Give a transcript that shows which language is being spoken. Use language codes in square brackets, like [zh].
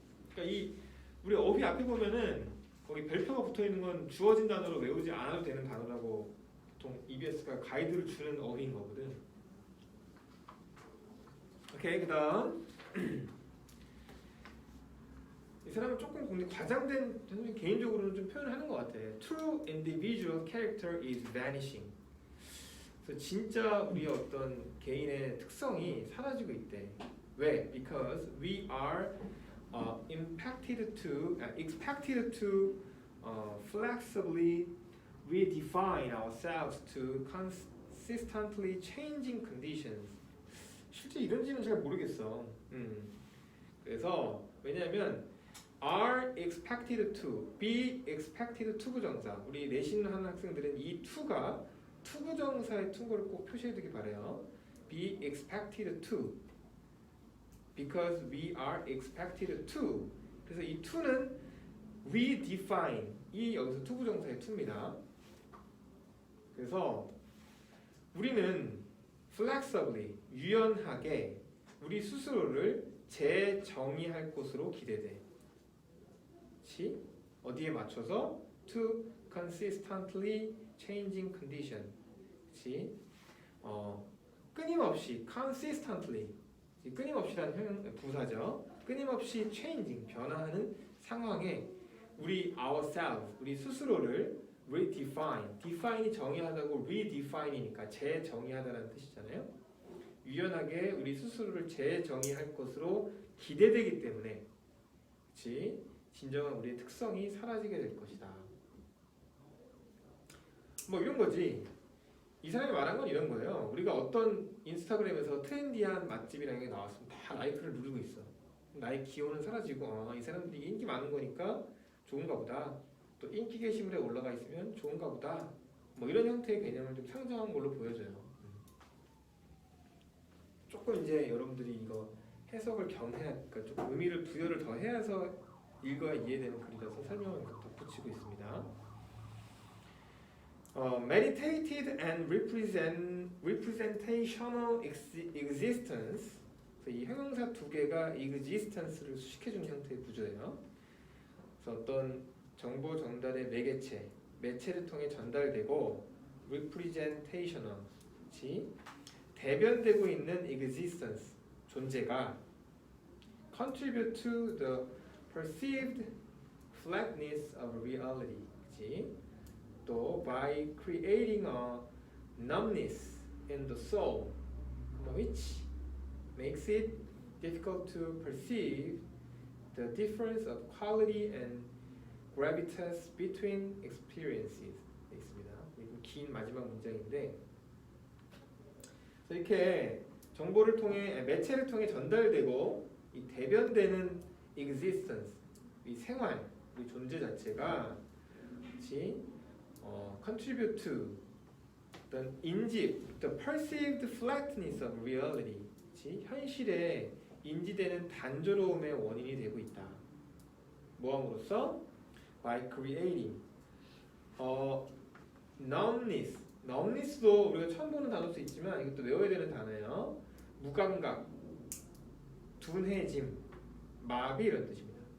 [ko] 그러니까 이 우리 어휘 앞에 보면은 거기 별표가 붙어 있는 건 주어진 단어로 외우지 않아도 되는 단어라고 보통 EBS가 가이드를 주는 어휘인 거거든. 오케이, 그다음 이 사람은 조금 근데 과장된 저는 개인적으로는 좀 표현을 하는 것 같아. [en] True individual character is vanishing. [ko] 그래서 진짜 우리 어떤 개인의 특성이 사라지고 있대. 왜? [en] Because we are expected to flexibly we define ourselves to consistently changing conditions. [ko] 실제 이런지는 잘 모르겠어. 그래서 왜냐하면 [en] are expected to, be expected to [ko] 부정사. 우리 내신 하는 학생들은 이 to가 투부정사의 투구를 꼭 표시해두기 바래요. [en] be expected to, because we are expected to. [ko] 그래서 이 to는 we define, 이 여기서 투부정사의 to입니다. 그래서 우리는 flexibly, 유연하게 우리 스스로를 재정의할 것으로 기대돼. 그치? 어디에 맞춰서? [en] To consistently changing condition. [ko] 그치? 끊임없이 consistently, 끊임없이라는 부사죠. 끊임없이 changing, 변화하는 상황에 우리 ourselves, 우리 스스로를 redefine, define이 정의하다고 redefine이니까 재정의하다라는 뜻이잖아요. 유연하게 우리 스스로를 재정의할 것으로 기대되기 때문에, 그치? 진정한 우리의 특성이 사라지게 될 것이다. 뭐 이런 거지. 이 사람이 말한 건 이런 거예요. 우리가 어떤 인스타그램에서 트렌디한 맛집이라는 게 나왔으면 다 라이크를 누르고 있어. 나의 기호는 사라지고 이 사람들이 인기 많은 거니까 좋은가 보다. 또 인기 게시물에 올라가 있으면 좋은가 보다. 뭐 이런 형태의 개념을 좀 상정한 걸로 보여져요. 조금 이제 여러분들이 이거 해석을 그러니까 좀 의미를 부여를 더 해서 읽어야 이해되는 글이라서 설명을 덧붙이고 있습니다. [en] Meditated and representational existence. [ko] 이 형용사 두 개가 existence를 수식해주는 형태의 구조예요. 그래서 어떤 정보 전달의 매체를 통해 전달되고 representational, 그치? 대변되고 있는 [en] existence, [ko] 존재가 [en] contribute to the perceived flatness of reality, [ko] 그치? 또 [en] by creating a numbness in the soul, which makes it difficult to perceive the difference of quality and gravitas between experiences. [ko] 있습니다. 이건 긴 마지막 문장인데, 이렇게 정보를 통해 매체를 통해 전달되고 이 대변되는 existence, 이 생활, 이 존재 자체가, 그렇지? [en] contribute to [ko] 어떤 인지, [en] the perceived flatness of reality, [ko] 그치? 현실에 인지되는 단조로움의 원인이 되고 있다. 뭐함으로써? [en] by creating numbness. [ko] numbness도 우리가 처음 보는 단어일 수 있지만 이것도 외워야 되는 단어예요. 무감각, 둔해짐, 마비 이런 뜻입니다.